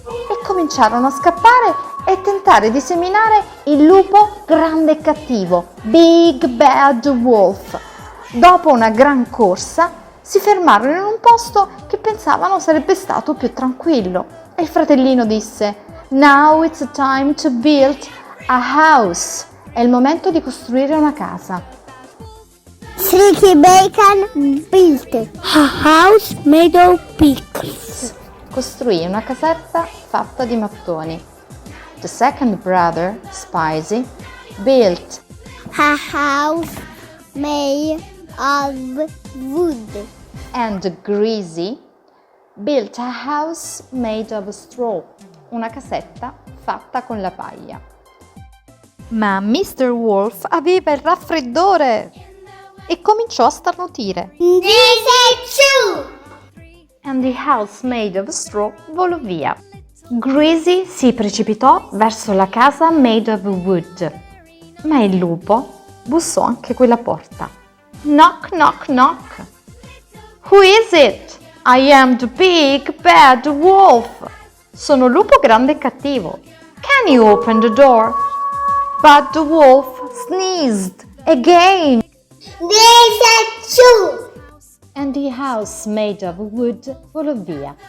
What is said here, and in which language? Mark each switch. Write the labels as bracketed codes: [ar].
[it] E cominciarono a scappare e tentare di seminare il lupo grande e cattivo, [en] Big Bad Wolf. [it] Dopo una gran corsa si fermarono in un posto che pensavano sarebbe stato più tranquillo e il fratellino disse: [en] Now it's time to build a house. [it] È il momento di costruire una casa. [en] Streaky Bacon built a house made of pickles. [it] Costruì una casetta fatta di mattoni. [en] The second brother, Spicy, built A house made of wood. and Greasy built a house made of straw, [it] una casetta fatta con la paglia. Ma [en] Mr. [it] Wolf aveva il raffreddore e cominciò a starnutire. [en] This is true. And the house made of straw [it] volò via. Greasy si precipitò verso la casa [en] made of wood, [it] ma il lupo bussò anche quella porta. [en] Knock, knock, knock. Who is it? I am the big bad wolf. [it] Sono il lupo grande e cattivo. [en] Can you open the door? But the wolf sneezed again. This is true. And the house made of wood [it] volò via.